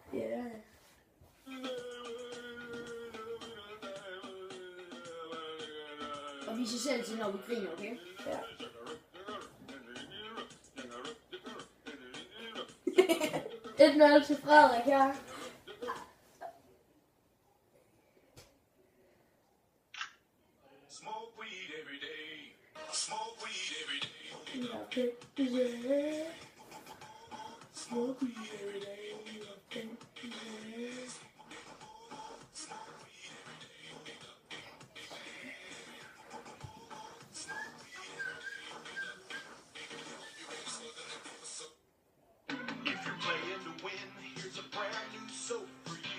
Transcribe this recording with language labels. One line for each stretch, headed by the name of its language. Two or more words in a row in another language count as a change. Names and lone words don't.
Danish: Ja. Yeah. Og vise selv til, når vi griner, okay? Ja. 1-0 til Frederik her.
English: Smoke weed every day. Smoke weed every day. Smoke weed every day. If you're playing to win, here's a brand new soap for you.